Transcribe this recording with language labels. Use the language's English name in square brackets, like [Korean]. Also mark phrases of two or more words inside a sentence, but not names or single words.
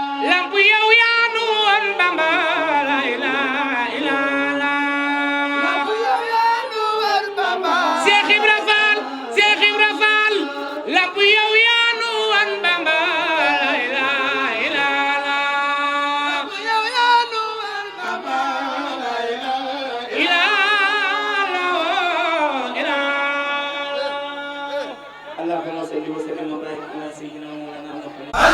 [Wolof] Lamp yow yaa nu woon Bamba, [Arabic] لا إله إلا الله. [Wolof] Cheikh Ibra Fall, Cheikh Ibra Fall, lamp yow yaa nu woon Bamba, [Arabic] لا إله إلا الله. إلا الله، إلا الله. اللهم صل وسلم وبارك على سيدنا ومولانا محمد.